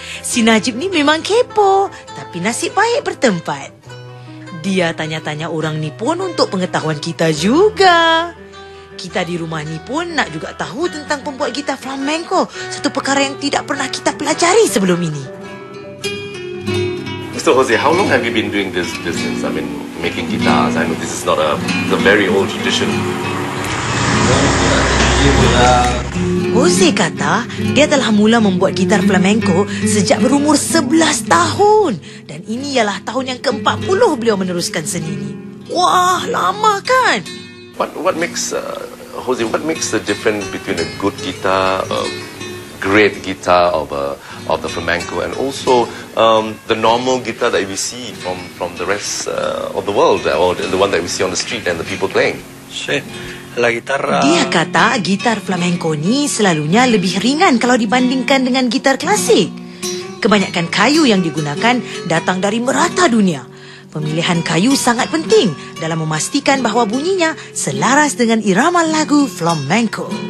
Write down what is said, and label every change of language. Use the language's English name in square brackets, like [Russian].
[Malay] Si Najib ni memang kepo, tapi nasib baik bertempat. Dia tanya-tanya orang ni pun untuk pengetahuan kita juga. Kita di rumah ni pun nak juga tahu tentang pembuat gitar flamenco, satu perkara yang tidak pernah kita pelajari sebelum ini. [English] Mr. Jose, how long have you been doing this business? I mean, making guitars. I know this is not a very old tradition. [Malay] Jose kata dia telah mula membuat gitar flamenco sejak berumur 11 tahun. Dan ini ialah tahun yang ke-40 beliau meneruskan seni ini. Wah, lama kan? [English] What makes Jose? What makes the difference between a good guitar, a great guitar of the flamenco, and also the normal guitar that we see from the rest of the world, or the one that we see on the street and the people playing? [Spanish] Sí, la guitarra. [Malay] Dia kata gitar flamenco ni selalunya lebih ringan kalau dibandingkan dengan gitar klasik. Kebanyakan kayu yang digunakan datang dari merata dunia. Pemilihan kayu sangat penting dalam memastikan bahawa bunyinya selaras dengan irama lagu flamenco.